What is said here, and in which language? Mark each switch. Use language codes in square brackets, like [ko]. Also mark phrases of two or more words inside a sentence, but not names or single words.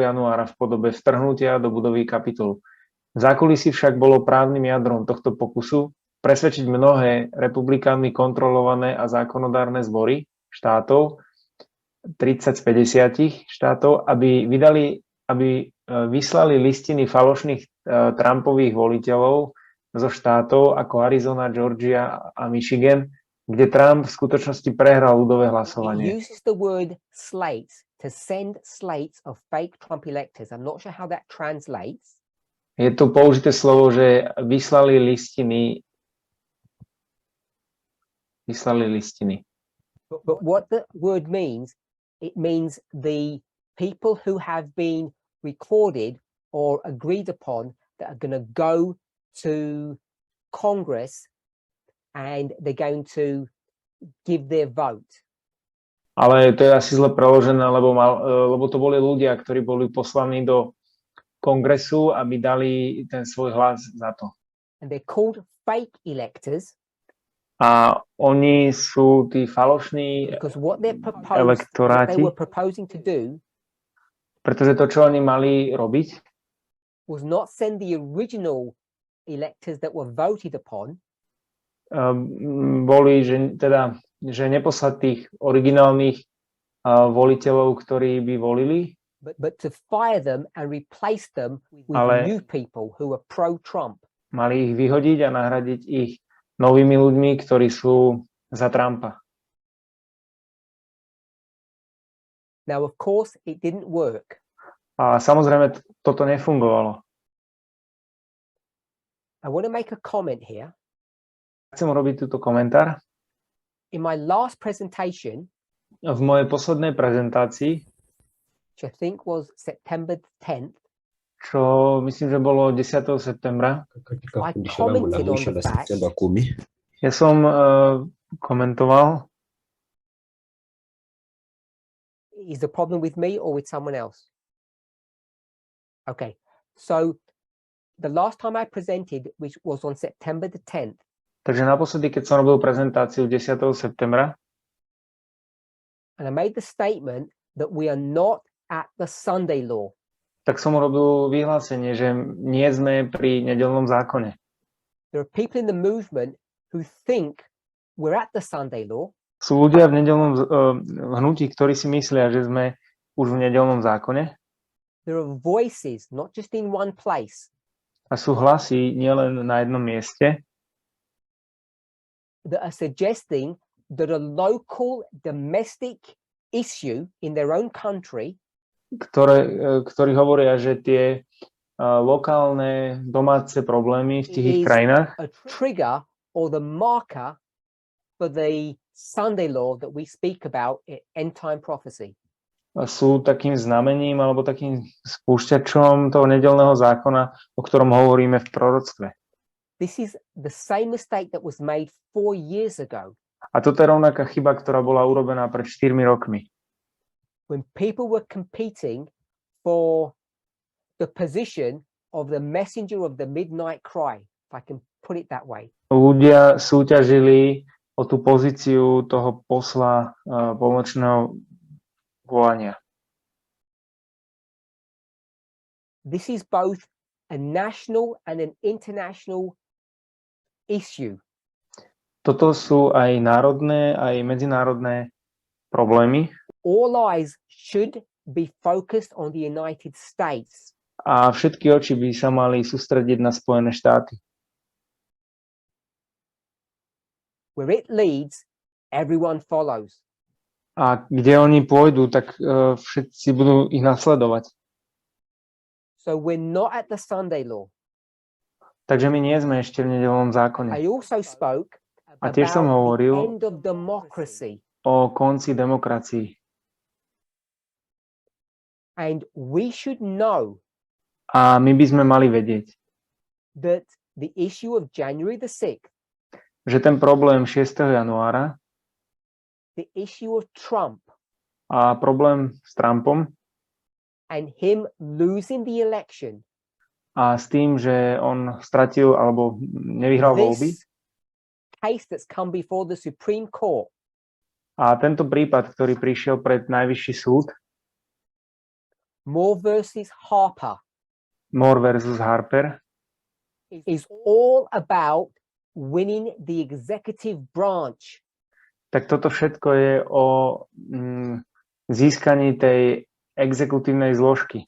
[sk] januára v podobe vtrhnutia do budovy Kapitolu. V zákulisí však bolo právnym jadrom tohto pokusu presvedčiť mnohé republikánmi kontrolované a zákonodárne zbory štátov, 30 z 50 štátov, aby vyslali listiny falošných Trumpových voliteľov zo štátov ako Arizona, Georgia a Michigan, kde Trump v skutočnosti prehral ľudové hlasovanie. [en] It uses the word slates to send slates of fake Trump electors. I'm not sure how that translates. [sk] Je tu použité slovo, že vyslali listiny. [en] But what the word means, it means the people who have been recorded or agreed upon that are going to go to Congress and they're going to give their vote. [sk] Ale to je asi zle preložené, lebo to boli ľudia, ktorí boli poslaní do kongresu, aby dali ten svoj hlas za to. [en] And they're called fake electors [sk] A oni sú tí falošní [en] because what they [sk] elektoráti, [en] were proposing to do [sk] pretože to, čo oni mali robiť, [en] was not send the original electors that were voted upon, [sk] boli, že neposlať tých originálnych voliteľov, ktorí by volili, [en] but to fire them and replace them with new people who are pro-Trump. [sk] Mali ich vyhodiť a nahradiť ich novými ľuďmi, ktorí sú za Trumpa. [en] Now, of course, it didn't work. [sk] A samozrejme, toto nefungovalo. [en] I want to make a comment here. [sk] Chcem robiť túto komentár. [en] In my last presentation, [sk] v mojej poslednej prezentácii, [en] which I think was September 10th, [sk] čo myslím, že bolo 10. septembra, [en] I commented on the fact, [sk] ja som komentoval. [en] Is the problem with me or with someone else? Okay, so the last time I presented, which was on September the 10th. [sk] Takže naposledy, keď som robil prezentáciu 10. septembra, [en] and I made the statement that we are not at the Sunday law. [sk] Tak som robil vyhlásenie, že nie sme pri nedeľnom zákone. [en] There are people in the movement who think we're at the Sunday law. [sk] Sú ľudia v nedeľnom hnutí, ktorí si myslia, že sme už v nedeľnom zákone. [en] There are voices, not just in one place. [sk] A sú hlasy nielen na jednom mieste, [en] that are suggesting that a local domestic issue in their own country, [sk] ktorí hovoria, že tie lokálne domáce problémy v tých krajinách [en] a trigger or the marker for the Sunday law that we speak about in end time prophecy. [sk] Sú takým znamením alebo takým spúšťačom toho nedeľného zákona, o ktorom hovoríme v proroctve. [en] This is the same mistake that was made 4 years ago. [sk] A toto je rovnaká chyba, ktorá bola urobená pred 4 rokmi. [en] When people were competing for the position of the messenger of the midnight cry, if I can put it that way. [sk] Ľudia súťažili o tú pozíciu toho posla polnočného volania. [en] This is both a national and an international issue. [sk] Toto sú aj národné, aj medzinárodné problémy. [en] All eyes should be focused on the United States. [sk] A všetky oči by sa mali sústrediť na Spojené štáty. [en] Where it leads, everyone follows. [sk] A kde oni pôjdu, tak všetci budú ich nasledovať. [en] So we're not at the Sunday law. [sk] Takže my nie sme ešte v nedeľnom zákone. [en] I also spoke [sk] A tiež som [en] about the [sk] hovoril [en] end of democracy. [sk] o konci demokracii. [en] And we should know [sk] A my by sme mali vedieť, [en] that the issue of January the 6th, [sk] že ten problém 6. januára [en] the issue of Trump [sk] a problém s Trumpom [en] and him losing the election, [sk] a s tým, že on stratil alebo nevyhral voľby, [en] this case that's come before the Supreme Court, [sk] a tento prípad, ktorý prišiel pred Najvyšší súd, [en] Moore versus Harper, [sk] Moore versus Harper, [en] is all about winning the executive branch. [sk] tak toto všetko je o získaní tej exekutívnej zložky.